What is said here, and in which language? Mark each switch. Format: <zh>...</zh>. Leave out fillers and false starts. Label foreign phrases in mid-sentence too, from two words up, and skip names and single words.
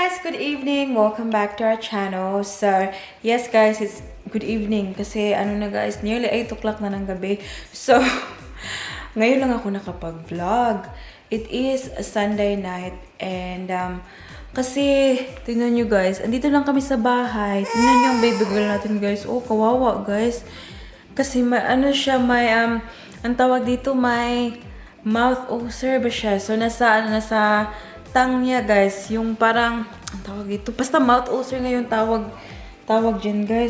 <en>good evening. Welcome back to our channel. So, yes guys, it's good evening</en> <tl>kasi ano na</tl> <en>guys, nearly 8 o'clock</en> <tl>na ng gabi. So, ngayon lang ako nakapag-vlog.</tl> <en>It is a Sunday night and</en> <tl>kasi tingnan nyo guys, andito lang kami sa bahay. Tingnan nyo ang baby girl natin guys. Oh, kawawa guys. Kasi may ano siya, may ang tawag dito, may</tl> <en>mouth ulcer</en> <tl>ba siya. So nasa tang niya guys, yung parang ang tawag dito, basta</tl> <en>mouth ulcer</en> <tl>ngayon tawag dyan guys.</tl>